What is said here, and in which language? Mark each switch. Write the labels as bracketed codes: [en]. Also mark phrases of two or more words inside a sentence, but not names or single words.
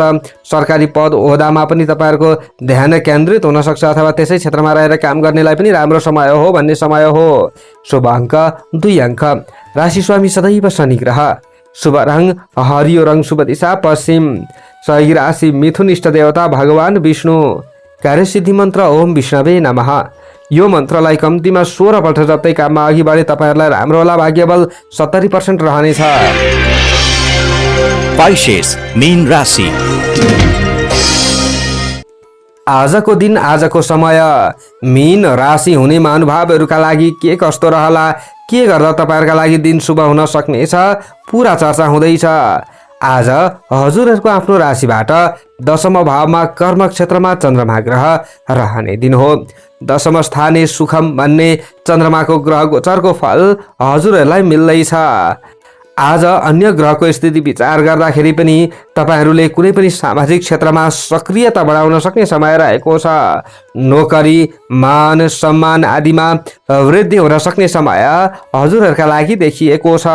[ne] सरकारी पद ओहदामा पनि तपाईँहरूको ध्यान केन्द्रित हुन सक्छ, अथवा त्यसै क्षेत्रमा रहेर काम गर्नेलाई पनि राम्रो समय हो भन्ने समय हो। शुभ अङ्क 2 अङ्क। राशि स्वामी सदैव शनि ग्रह। शुभ रङ हरियो रङ। शुभ दिशा पश्चिम। सही राशि मिथुन। इष्ट देवता भगवान विष्णु। कार्यसिद्धि मन्त्र [sa] ओम विष्णवे नमः। [ne] यो मन्त्रलाई कम्तीमा 16 पल्ट जप्दै काममा अघि बढे तपाईँहरूलाई राम्रो होला। भाग्यबल 70% रहनेछ। पाइसेस मीन राशि। आजको दिन आजको समय मीन राशि हुने महानुभावहरूका लागि के कस्तो रहला, के गर्दा तपाईँहरूका लागि दिन शुभ हुन सक्नेछ, पुरा चर्चा हुँदैछ। आज हजुरहरूको आफ्नो राशिबाट 10औं भावमा कर्म क्षेत्रमा चन्द्रमा ग्रह रहने दिन हो। 10औं [sa] स्थाने सुखम [ne] भन्ने चन्द्रमाको ग्रह गोचरको फल हजुरहरूलाई मिल्दैछ। आज अन्य ग्रहको स्थिति विचार गर्दाखेरि पनि तपाईहरूले कुनै पनि सामाजिक क्षेत्रमा सक्रियता बढाउन सक्ने समय रहेको छ। नोकरी, मान सम्मान आदिमा वृद्धि हुन सक्ने समय हजुरहरूका लागि देखिएको छ।